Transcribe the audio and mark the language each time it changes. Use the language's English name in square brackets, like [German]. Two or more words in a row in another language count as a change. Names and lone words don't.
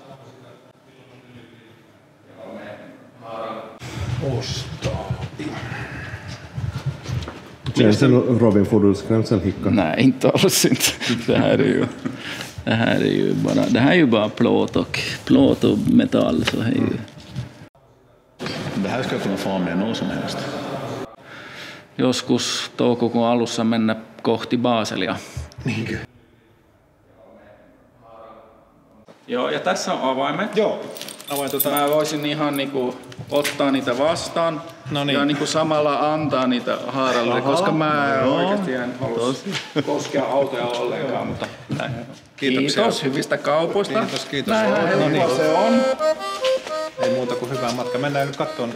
[Swedish] Känns det Robin, får du skrämselhicka? Nej, inte alls inte. Det här är ju bara plåt och metall. Så här ju. Det här ska jag kunna få med något som helst. [Finnish] Joskus toukokuun alussa mennä kohti Baselia. Niinkö? Joo, ja tässä on avaimet. Joo. Mä voisin ihan niinku ottaa niitä vastaan ja niinku samalla antaa niitä Haaralle, koska mä oikeasti en halua koskea autoja ollenkaan. Mutta kiitos hyvistä kaupoista. Kiitos. Näinhän se on. Ei muuta kuin hyvää matkaa. Mennään nyt kattoon.